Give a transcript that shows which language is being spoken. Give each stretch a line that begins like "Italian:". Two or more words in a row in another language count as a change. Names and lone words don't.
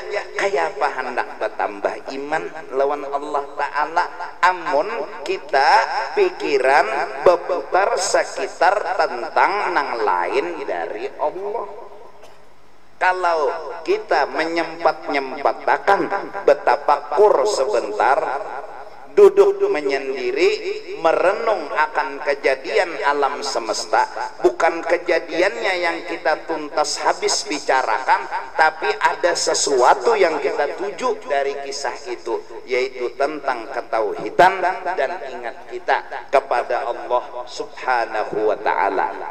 Banjar: Kayak apa hendak bertambah iman lawan Allah Ta'ala, amun kita pikiran berputar sekitar tentang nang lain dari Allah. Kalau kita menyempat-nyempatakan bertafakur sebentar, duduk menyendiri, merenung akan kejadian alam semesta, bukan kejadiannya yang kita tuntas habis bicarakan, tapi ada sesuatu yang kita tuju dari kisah itu, yaitu tentang ketauhidan dan ingat kita kepada Allah
Arabic: Subhanahu wa Ta'ala.